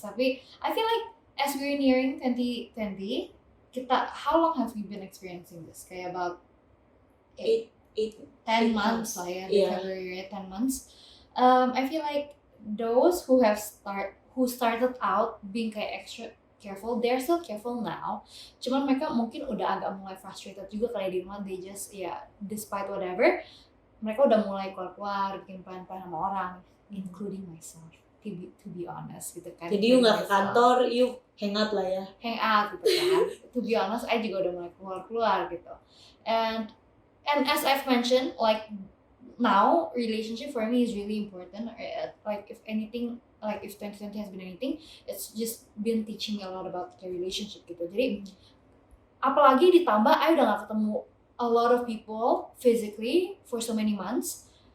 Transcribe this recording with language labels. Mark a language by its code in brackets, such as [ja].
[en] Tapi I feel like as we're nearing 2020, how long have we been experiencing this? Kayak about 10 months lah ya, di February 10 months. I feel like those who started out being kayak extra careful, they're still careful now. [id] Cuman mereka mungkin udah agak mulai frustrated juga kali di rumah. [en] They just despite whatever, [id] mereka udah mulai keluar bikin plan-plan sama orang, [en] including myself. To be honest gitu kan. [id] Jadi you nggak ke kantor, you hang out lah ya. [en] Hang out gitu kan. To be honest, [id] I juga udah mulai keluar gitu. [en] And as I've mentioned, like now relationship for me is really important. Like if anything, like if 2020 has been anything, it's just been teaching me a lot about the relationship gitu. [id] Jadi apalagi ditambah I udah gak ketemu [en] a lot of people physically for so many months.